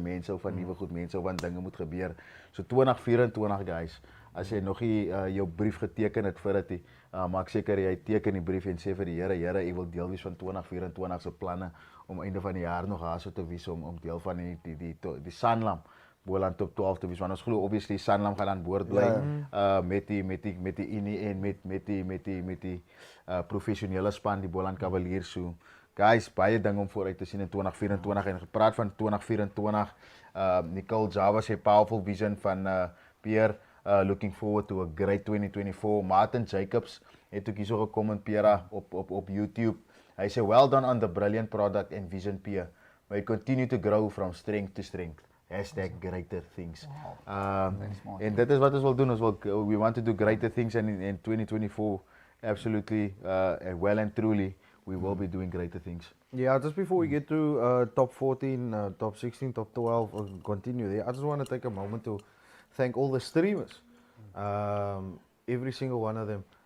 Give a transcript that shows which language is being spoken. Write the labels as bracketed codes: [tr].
[af] Mense hou van nuwe goed, mense hou van dinge moet gebeur. So 2024 guys, as jy nog nie jou brief geteken het vir dit, maak seker jy teken die brief en sê vir die Here, ek wil deel wees van 2024 se planne om einde van die jaar nog daar so te wees om deel van die Sanlam Boland top 12 te wees. Want ons glo obviously Sanlam gaan aan boord bly met die Unie en met die professionele span die Boland Cavaliers. So guys, baie ding om vooruit te sien in 2024 en gepraat van 2024. [en] Nicole Java sê powerful vision van Pierre, looking forward to a great 2024. [af] Martin Jacobs het ook hierso gekom in Pera op YouTube. Hy sê [en] well done on the brilliant product and vision, Pierre. May continue to grow from strength to strength. #greater things. [af] En dit is wat ons wil doen. [en] We want to do greater things and in 2024 absolutely well and truly we will be doing greater things. Yeah, just before we get to top 14, top 16, top 12, or continue there, I just want to take a moment to thank all the streamers. Every single one of them.